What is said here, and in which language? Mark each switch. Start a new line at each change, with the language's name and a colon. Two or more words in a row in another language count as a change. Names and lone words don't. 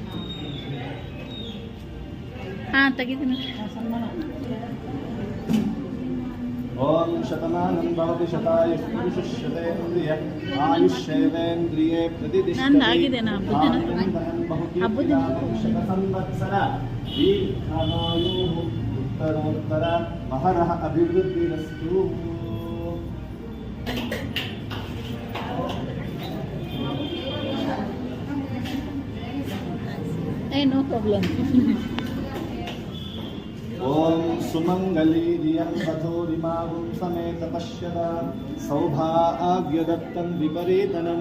Kannada: ಹಾಂ ತೆಗಿದ್ದೀನಿ.
Sanskrit: शतमानं भवति शतायुः पुरुषः शतेन्द्रिय आयुष्येवेन्द्रिये
Kannada: ನಂದಾಗಿದೆನಾ ಹಬ್ಬದ
Sanskrit: शतसंवत्सर दीर्घमायुः उत्तरोत्तर महरः अभिवृद्धिरस्तु
English: no problem.
Sanskrit: ओं सुमङ्गलि धियं वधूरिमागुं समेत पश्यद सौभाग्यदत्तं विपरीतनं